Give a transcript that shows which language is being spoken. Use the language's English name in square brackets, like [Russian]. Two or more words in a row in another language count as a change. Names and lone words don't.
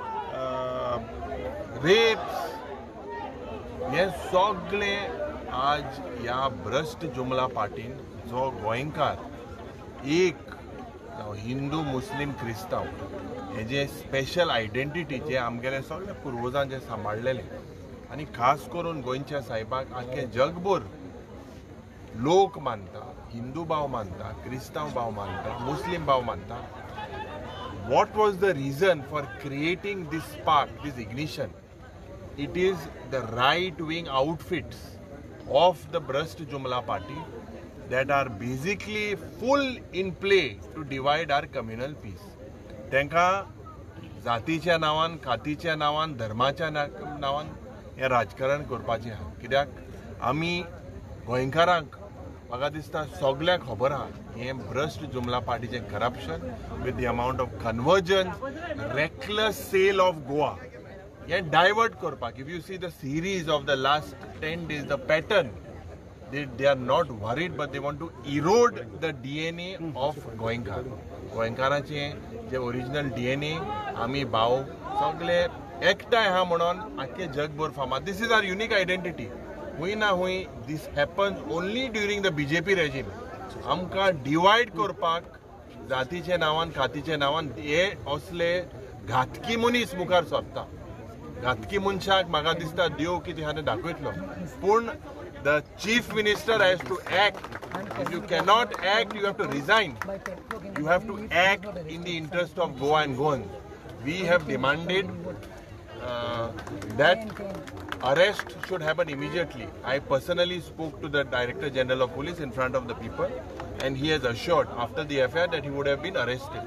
[Konkani] रेप्स, हे सगळे आज ह्या भ्रष्ट जुमला पार्टीन जो गोंयकार एक हिंदू मुस्लीम क्रिस्तांव हेजे [English] special identity [Konkani] जे आमगेले सगळे पुर्वजां जे सांबाळलेले आनी खास करून गोंयच्या साहेबाक आख्खे जगभर लोक मानता, हिंदू भाव मानता, क्रिस्तांव भाव मानता, मुस्लीम भाव मानता. [English] What was the reason for creating this spark, this ignition? It is the right-wing outfits of the Bhrasht Jumla party that are basically full in play to divide our communal peace. [Konkani] Tenka जातीच्या नावान, खातीच्या नावान, धर्माच्या नावान हे राजकारण करपाचें आहा. कित्याक आमी गोंयकारांक म्हाका दिसता सगळ्यांक खबर आहा हें भ्रश्ट जुमला पार्टीचें [English] corruption with the amount of conversions, reckless sale of Goa. [Konkani] हे डायवर्ट करपाक. [English] If you see the series of the last 10 days, the pattern they are not worried, but they want to erode the DNA of Goenkar. [Konkani] गोंयकाराचे जे [English] original DNA [Konkani] आमी भाव सगळे एकठांय हा म्हणून आख्खे जगभर फामाद. [English] This is our unique identity. [Konkani] हुंय ना हुंय [English] this happens only during the BJP regime. [Konkani] आमकां डिवायड करपाक जातीचे नांवान खातीचे नांवान हे असले घातकी मनीस मुखार सोदता. घातकी मनशाक म्हाका दिसता देव कितें हांवें दाखयतलो. [English] पूण the chief minister has to act. If you cannot act, you have to resign. You have to act in the interest of Goa and Goans. We have demanded that arrest should happen immediately. I personally spoke to the Director General of Police in front of the people, and he has assured after the affair that he would have been arrested.